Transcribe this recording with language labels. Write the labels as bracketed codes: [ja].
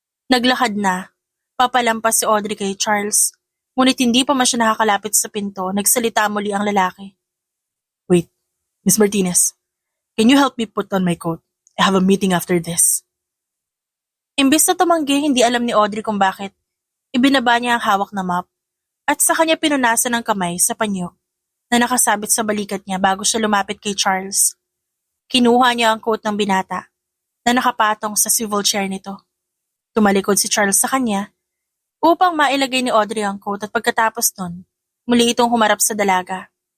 [tl] Naglakad na, papalampas si Audrey kay Charles, ngunit hindi pa man siya nakakalapit sa pinto, nagsalita muli ang lalaki. [en] Wait, Miss Martinez, can you help me put on my coat? I have a meeting after this. [tl] Imbis na tumanggi, hindi alam ni Audrey kung bakit. Ibinaba niya ang hawak na mop at sa kanya pinunasan ng kamay sa panyo na nakasabit sa balikat niya bago siya lumapit kay Charles. Kinuha niya ang coat ng binata na nakapatong sa swivel chair nito. Tumalikod si Charles sa kanya upang mailagay ni Audrey ang coat at pagkatapos nun, muli itong humarap sa dalaga.